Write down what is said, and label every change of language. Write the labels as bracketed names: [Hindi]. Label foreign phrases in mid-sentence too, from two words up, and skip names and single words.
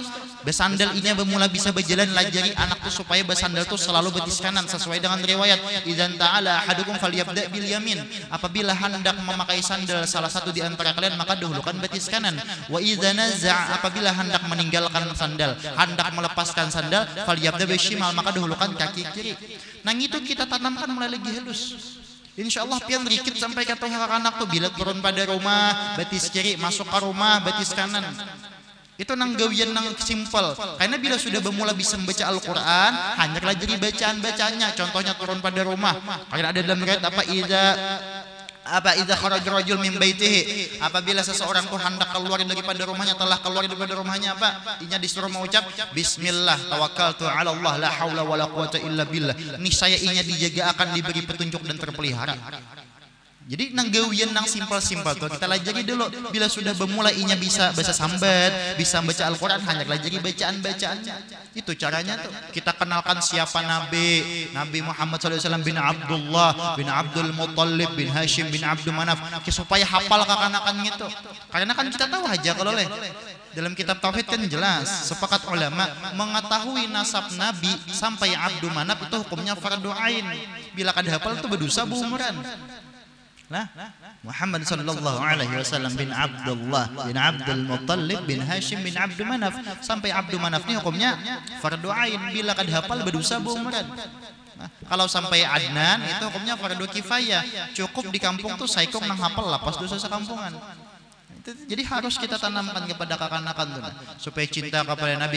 [Banjar] Besandal ini bermula bisa berjalan, lajari anak tuh supaya besandal tuh selalu betis kanan sesuai dengan riwayat [Arabic] إذا تعالى أحدكم فليبدأ باليمين, [Banjar] apabila hendak memakai sandal salah satu di antara kalian maka dahulukan betis kanan, [Arabic] وإذا نزع', [Banjar] apabila hendak meninggalkan sandal, hendak melepaskan sandal, [Arabic] فليبدأ بالشمال, [Banjar] maka dahulukan kaki kiri. Nah itu kita tanamkan mulai lagi halus. [Arabic] إن شاء الله [Banjar] pian rikit sampai kata anak tuh bila turun pada rumah betis kiri, masuk ke rumah betis kanan. Itu nang gawian nang simpel. Karena bila sudah bermula bisa membaca Al-Quran, hanyalah jadi bacaan-bacaannya. Contohnya turun pada rumah. Karena ada dalam riwayat [Arabic] إذا خرج رجل من بيته, [Banjar] apabila seseorang tuh hendak keluar daripada rumahnya, telah keluar daripada rumahnya apa? Inya disuruh mengucap [Arabic] بسم الله توكلت على الله لا حول ولا قوة إلا بالله. [Banjar] Niscaya inya dijaga akan diberi petunjuk dan terpelihara. Jadi nang gawian nang simpel-simpel tuh kita lajari dulu. Bila sudah bermula inya bisa bahasa sambat, bisa baca Al-Quran, hanya lajari bacaan-bacaannya. Itu caranya tuh. Kita kenalkan siapa Nabi Muhammad SAW bin Abdullah bin Abdul Muttalib bin Hashim bin Abdul Manaf, supaya hafal kakanakan gitu. Karena kan kita tahu aja kalau dalam kitab tauhid kan jelas, sepakat ulama mengetahui nasab Nabi sampai Abdul Manaf itu hukumnya [Arabic] فرض عين. [Banjar] Bila kada hafal itu berdosa berumuran. Nah, Muhammad [Arabic] صلى الله عليه وسلم [Banjar] bin Abdullah bin Abdul Muttalib bin Hashim bin Abdul Manaf, sampai Abdul Manaf ini hukumnya [Arabic] فرض عين, [Banjar] bila kad hafal berdosa berumuran. Nah, kalau sampai Adnan itu hukumnya [Arabic] فرض كفاية, [Banjar] cukup di kampung tuh saikong nang hafal lapas dosa sekampungan. Jadi harus kita tanamkan kepada kakanakan tuh, supaya cinta kepada Nabi.